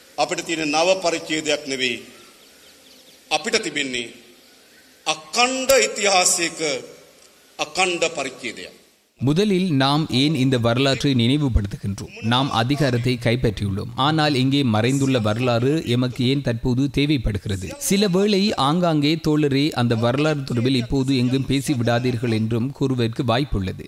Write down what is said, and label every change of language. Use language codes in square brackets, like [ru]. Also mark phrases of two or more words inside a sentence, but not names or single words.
[si] අපිට තියෙන නව පරිච්ඡේදයක් නෙවෙයි. අපිට තිබෙන්නේ අඛණ්ඩ ඉතිහාසයක අඛණ්ඩ පරිච්ඡේදයක්. [ta] முதலில் நாம் ஏன் இந்த வரலாற்றை நினைவுபடுத்துகின்றோம்? நாம் அதிகாரத்தை கைப்பற்றியுள்ளோம். ஆனால் இங்கே மறைந்துள்ள வரலாறு எமக்கு ஏன் தற்போது தேவைப்படுகிறது? சில வேளை ஆங்காங்கே தோழரே அந்த வரலாறு தொடர்பில் இப்போது எங்கும் பேசிவிடாதீர்கள் என்றும் கூறுவதற்கு வாய்ப்புள்ளது.